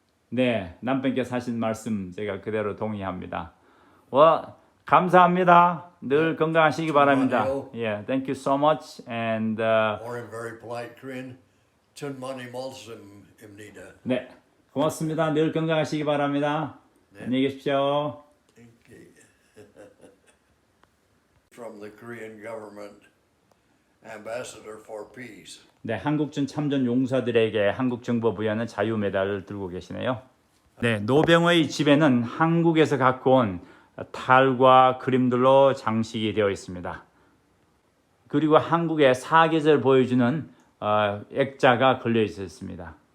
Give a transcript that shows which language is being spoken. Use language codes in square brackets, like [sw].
[ko] 네, 남편께서 하신 말씀 제가 그대로 동의합니다. 감사합니다. 늘 건강하시기 바랍니다. [en] Yeah, thank you so much. And Or in very polite Korean, [ko] 천만의 말씀입니다. 네, 고맙습니다. 늘 건강하시기 바랍니다. 네. 안녕히 계십시오. [en] Okay. From the Korean government, ambassador for peace. [ko] 네, 한국전 참전 용사들에게 한국 정부 부여하는 자유 메달을 들고 계시네요. 네, 노병의 집에는 한국에서 갖고 온 탈과 그림들로 장식이 되어 있습니다. 그리고 한국의 사계절 보여주는 액자가 걸려 있었습니다.